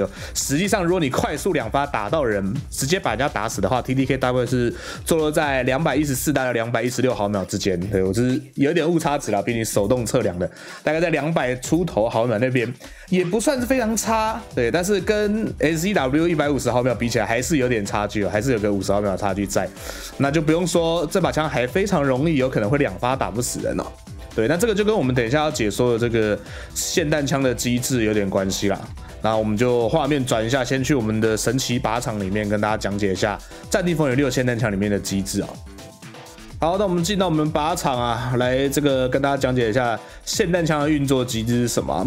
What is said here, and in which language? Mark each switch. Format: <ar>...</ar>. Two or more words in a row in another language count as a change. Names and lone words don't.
<zh>實際上，如果你快速2發打到人，直接把人家打死的話 ，TTK 大概是坐落在214到216毫秒之間。对，我就是有點誤差值啦，比你手動測量的大概在200出頭毫秒那邊，也不算是非常差。對，但是跟 SCW 150毫秒比起來，還是有點差距哦，還是有個50毫秒的差距在。那就不用說，這把槍還非常容易，有可能會2發打不死人哦。對，那這個就跟我們等一下要解說的這個霰彈槍的機制有點關係啦。那我們就畫面轉一下，先去我們的神奇靶場裡面跟大家講解一下《戰地風雲6》霰彈槍裡面的機制啊。好，那我們進到我們靶場啊，來這個跟大家講解一下霰彈槍的運作機制是什麼啊。</zh>